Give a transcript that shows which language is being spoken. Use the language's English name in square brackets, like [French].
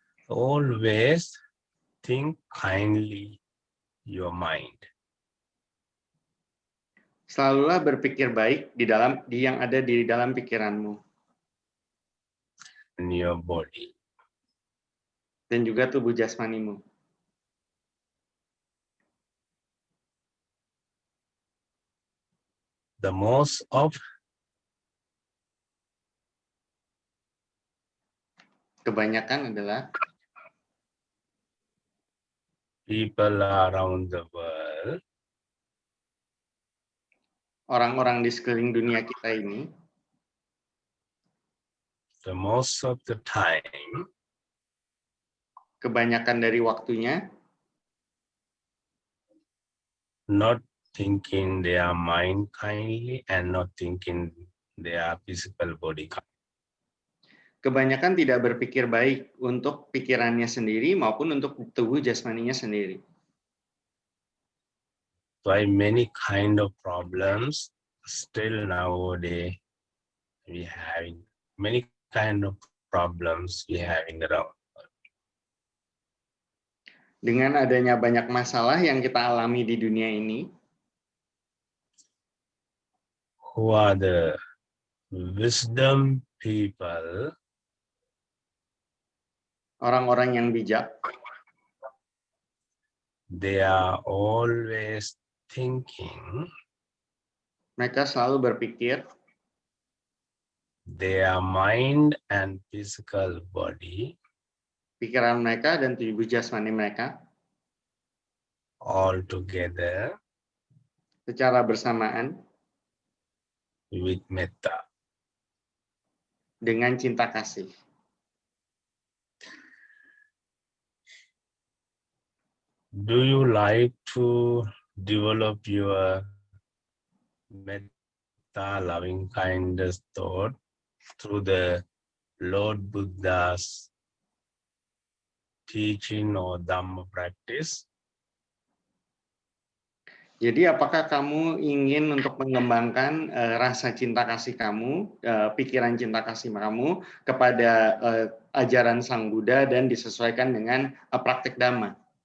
[English] always think kindly your mind. [Indonesian] selalulah berpikir baik di yang ada di dalam pikiranmu [English] In your body. [Indonesian] dan juga tubuh jasmanimu. [English] The most of [Indonesian] Kebanyakan adalah [English] people around the world [Indonesian] orang-orang di sekeliling dunia kita ini, [English] the most of the time [Indonesian] kebanyakan dari waktunya [English] not thinking their mind kindly and not thinking their physical body kindly. [Indonesian] Kebanyakan tidak berpikir baik untuk pikirannya sendiri maupun untuk tubuh jasmaninya sendiri. [English] Why many kind of problems still nowadays we having many kind of problems we having around. [Indonesian] Dengan adanya banyak masalah yang kita alami di dunia ini, [English] Who are the wisdom people? [Indonesian] orang-orang yang bijak, [English] They are always thinking [Indonesian] mereka selalu berpikir [English] their mind and physical body [Indonesian] pikiran mereka dan tubuh jasmani mereka [English] all together [Indonesian] secara bersamaan [English] with metta. [Indonesian] dengan cinta kasih. [English] Do you like to develop your metta, loving kindness thought through the Lord Buddha's teaching or Dhamma practice? [Indonesian] Jadi apakah kamu ingin untuk mengembangkan rasa cinta kasih kamu, pikiran cinta kasih kamu kepada ajaran Sang Buddha dan disesuaikan dengan praktik Dhamma?